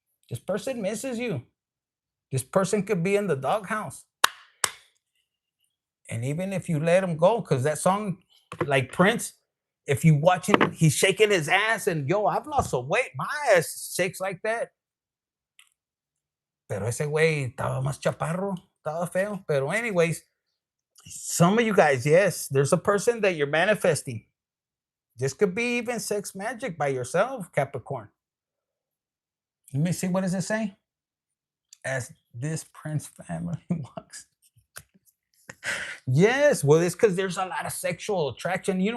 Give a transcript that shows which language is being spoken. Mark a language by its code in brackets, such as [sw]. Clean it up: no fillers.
[en] This person misses you. This person could be in the doghouse. And even if you let him go, because that song, like Prince, if you watch him, he's shaking his ass and, I've lost some weight. My ass shakes like that. [es] Pero ese güey estaba más chaparro, estaba feo. [en] Pero anyways, some of you guys, yes, there's a person that you're manifesting. This could be even sex magic by yourself, Capricorn. Let me see, what does it say? As this Prince family walks. Yes, well, it's because there's a lot of sexual attraction.